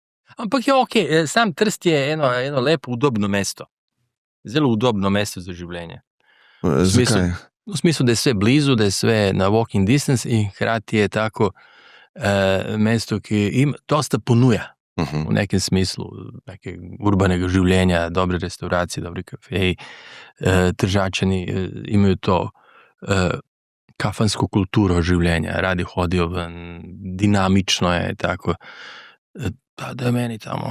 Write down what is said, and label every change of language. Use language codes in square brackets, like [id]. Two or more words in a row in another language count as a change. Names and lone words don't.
[sl] Ampak je ok, sam Trst je eno lepo, udobno mesto. Zelo udobno mesto za življenje. Zakaj? V smislu, da je sve blizu, da je sve na [en] walking distance [sl] in hkrati je tako mesto, ki im dosta ponuja. V nekem smislu, nekega urbanega življenja, dobre restauracije, dobri kafeji, Tržačani imajo to kafansko kulturo življenja, radi hodijo ven, dinamično je tako, da je meni tamo.